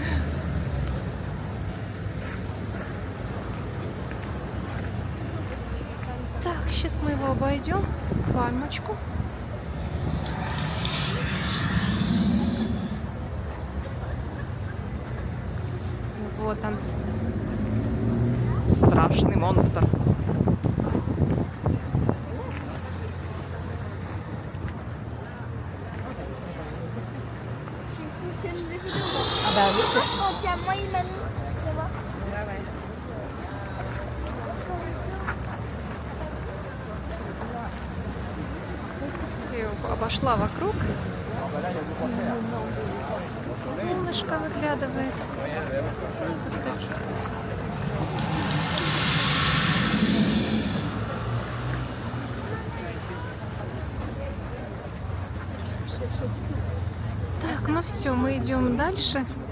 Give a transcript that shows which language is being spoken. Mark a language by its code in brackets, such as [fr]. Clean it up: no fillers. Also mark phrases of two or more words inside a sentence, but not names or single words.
[ru] Так, сейчас мы его обойдем. Пальмочку. Вот он. Страшный монстр. [fr] Ah bah oui, c'est ça. Tiens-moi, il m'a mis. Tu vois? [ru] Все, обошла вокруг. Солнышко выглядывает. Так, ну все, мы идем дальше.